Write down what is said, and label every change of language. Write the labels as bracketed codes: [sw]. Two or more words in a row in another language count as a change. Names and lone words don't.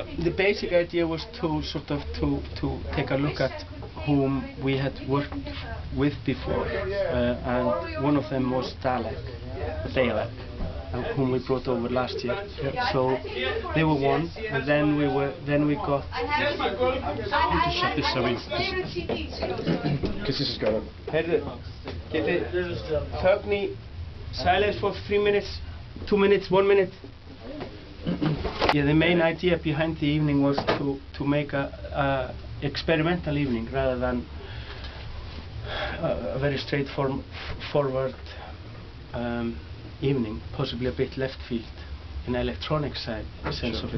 [en] The basic idea was to sort of to take a look at whom we had worked with before, and one of them was Dalek, whom we brought over last year. So they were one, and then we got. Just shut this so because this has got a. [is] Heyrðu, getið þögn í [en] silence for 3 minutes, 2 minutes, 1 minute. Yeah, the main idea behind the evening was to make a experimental evening rather than a very straightforward evening, possibly a bit left field in electronic side sense of it.